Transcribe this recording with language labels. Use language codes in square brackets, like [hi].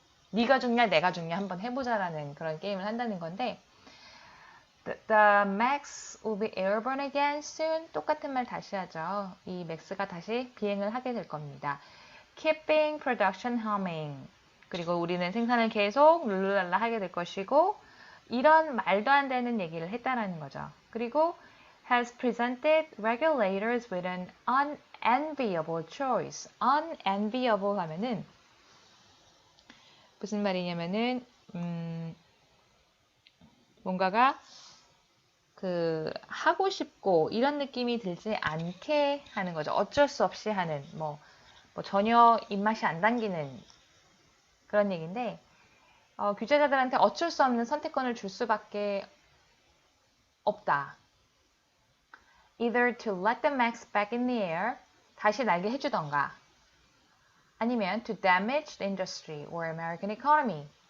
[ko] 네가 죽냐 내가 죽냐 한번 해보자라는 그런 게임을 한다는 건데 [en] The Max will be airborne again soon. [ko] 똑같은 말 다시 하죠. 이 맥스가 다시 비행을 하게 될 겁니다. [en] Keeping production humming. [ko] 그리고 우리는 생산을 계속 룰루랄라 하게 될 것이고 이런 말도 안 되는 얘기를 했다라는 거죠. 그리고 [en] has presented regulators with an unenviable choice. [ko] unenviable 하면은 무슨 말이냐면은 뭔가가 하고 싶고 이런 느낌이 들지 않게 하는 거죠. 어쩔 수 없이 하는 뭐 전혀 입맛이 안 당기는 그런 얘기인데 규제자들한테 어쩔 수 없는 선택권을 줄 수밖에 없다. [en] Either to let the max back in the air, [ko] 다시 날게 해주던가 아니면 [en] to damage the industry or American economy.